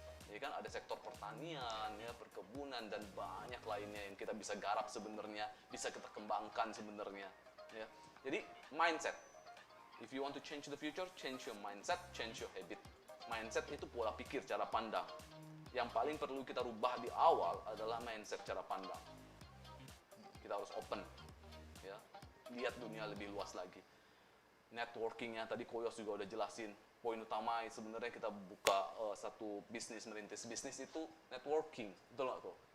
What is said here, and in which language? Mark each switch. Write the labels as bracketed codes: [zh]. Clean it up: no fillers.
[id] Jadi kan ada sektor pertanian, ya, perkebunan dan banyak lainnya yang kita bisa garap sebenarnya, bisa kita kembangkan sebenarnya. Ya. Jadi mindset. [en] If you want to change the future, change your mindset, change your habit. [id] Mindset itu pola pikir, cara pandang. Yang paling perlu kita rubah di awal adalah mindset, cara pandang. Kita harus open, ya, lihat dunia lebih luas lagi. Networkingnya tadi Koyos juga udah jelasin. poin utama sebenarnya kita buka satu bisnis, merintis bisnis itu networking, betul nggak kok?